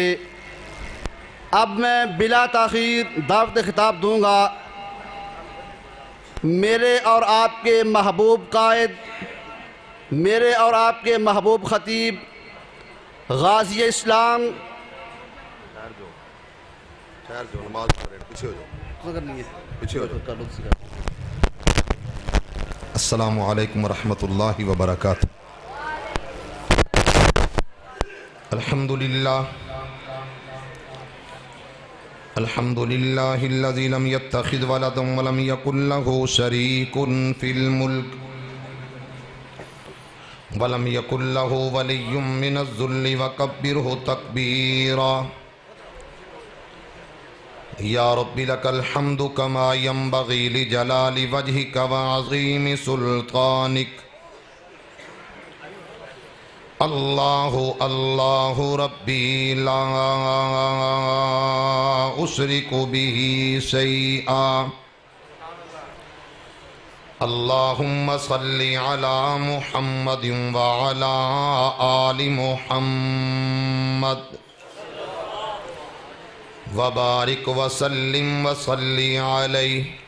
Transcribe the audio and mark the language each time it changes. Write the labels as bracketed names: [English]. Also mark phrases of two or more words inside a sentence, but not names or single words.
[Urdu] اب میں بلا تاخیر دعوت خطاب دوں گا میرے اور آپ کے محبوب قائد، میرے اور آپ کے محبوب خطیب غازی اسلام [Arabic] السلام علیکم ورحمۃ اللہ وبرکاتہ۔ الحمد للہ الذی لم يتخذ ولدا ولم یکن له شریک فی الملک ولم یکن له ولی من الذل وکبرہ تکبیرا۔ یا رب لک الحمد کما ینبغی لجلال وجہک وعظیم سلطانک۔ اللہ اللہ ربی لا اشرک بہ شیئا۔ اللہم صل علی محمد وعلی آل محمد وبارک وسلم وصلی علیہ۔